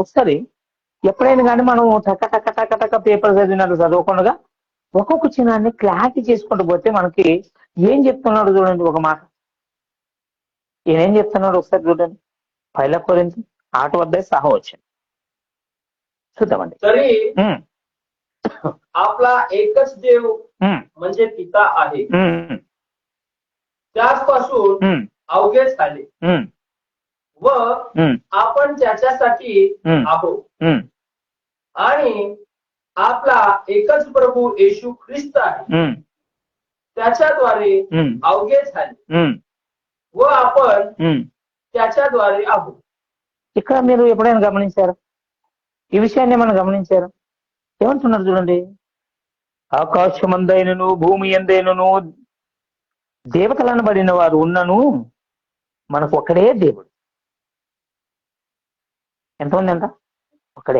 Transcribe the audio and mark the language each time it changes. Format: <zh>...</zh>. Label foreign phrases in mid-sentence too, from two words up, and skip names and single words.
<te>ఒకసారి ఎప్పుడైనా కానీ మనం టక టక టక టక పేపర్ చదివినట్టు చదవకుండా ఒక్కొక్క చిన్నాన్ని క్లారిటీ చేసుకుంటూ పోతే మనకి ఏం చెప్తున్నాడు చూడండి. ఒక మాట ఏం చెప్తున్నాడు ఒకసారి చూడండి. పైల కొరింథీ 8 वद्दे 6 వచ్చింది, చూద్దామండి.</te> <mr>तरी आपला एकच देव म्हणजे पिता आहे, त्याचपासून अवघे झाले व आपण त्याच्यासाठी आहोत. आणि आपला एकच प्रभू येशू ख्रिस्त आहे, त्याच्याद्वारे अवघे झाले व आपण त्याच्याद्वारे आहोत.</mr> <te>ఇక్కడ మీరు ఎప్పుడైనా గమనించారా ఈ విషయాన్ని? మనం గమనించారా? ఏమంటున్నారు చూడండి. ఆకాశమందైనను భూమి ఎందైనను దేవతలను పడిన వారు ఉన్నను మనకు ఒక్కడే దేవుడు. ఎంతమంది అంట? ఒక్కడే.</te>